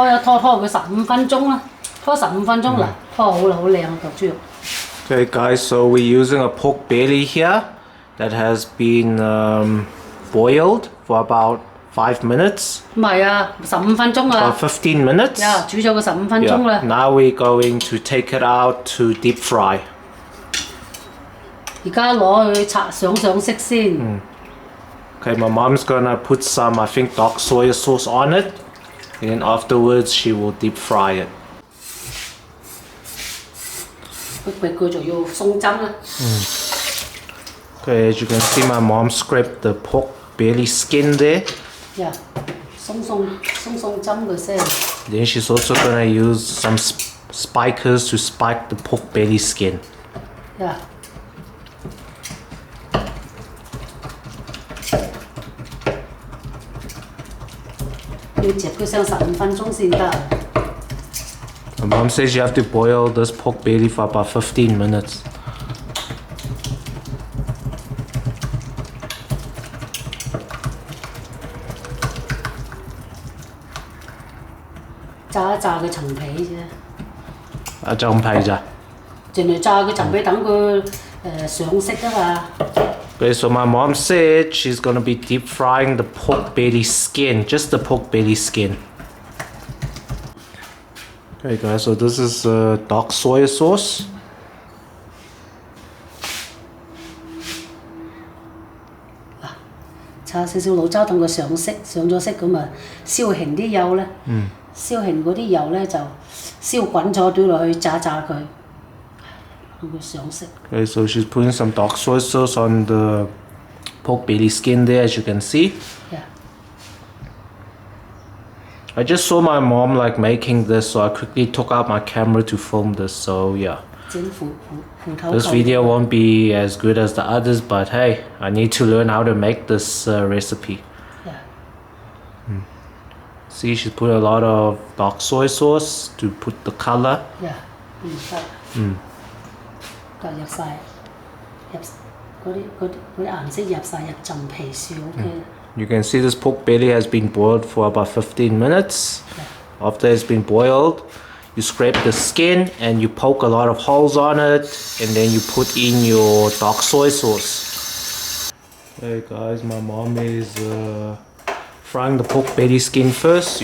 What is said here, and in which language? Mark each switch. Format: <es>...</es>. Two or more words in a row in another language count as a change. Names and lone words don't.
<yue>一拖佢15分鐘啦，拖15分鐘啦，拖好啦，好靚啊嚿豬肉。</yue> <en>Okay, guys, so we're using a pork belly here that has been boiled for about 5 minutes.</en> <yue>唔係啊，15分鐘啊。</yue> <en>About 15 minutes.</en> <yue>呀，煮咗個15分鐘啦。</yue> <en>Now we're going to take it out to deep fry.</en> <yue>而家攞去上色先。</yue> <en>Okay, my mom's gonna put some, I think, dark soy sauce on it, and then afterwards she will deep fry it.</en> <yue>佢仲要送針啦。</yue> <en>Okay, as you can see, my mom scraped the pork belly skin there.</en> <yue>呀，送針佢先。</yue> <en>Then she's also gonna use some spikers to spike the pork belly skin.</en> <yue>呀。要煎佢上15分鐘先得。</yue> <en>My mom says you have to boil this pork belly for about 15 minutes.</en> <yue>炸一炸佢層皮啫。層皮咋？盡量炸佢層皮，等佢上色啊嘛。</yue> <en>Okay, so my mom said she's gonna be deep frying the pork belly skin, just the pork belly skin. Okay, guys, so this is dark soy sauce.</en> <yue>搽少少老抽等佢上色，上咗色咁啊，燒興啲油咧。燒興嗰啲油咧就燒滾咗，倒落去炸佢，等佢上色。</yue> <en>Okay, so she's putting some dark soy sauce on the pork belly skin there, as you can see. Yeah. I just saw my mom like making this, so I quickly took out my camera to film this. So yeah. This video won't be as good as the others, but hey, I need to learn how to make this recipe. Yeah. See, she put a lot of dark soy sauce to put the color. Yeah.</en> <yue>得入晒，嗰啲顏色入晒入浸皮樹 OK。</yue> <en>You can see this pork belly has been boiled for about 15 minutes. Yeah. After it's been boiled, you scrape the skin and you poke a lot of holes on it, and then you put in your dark soy sauce. Hey guys, my mom is frying the pork belly skin first.</en>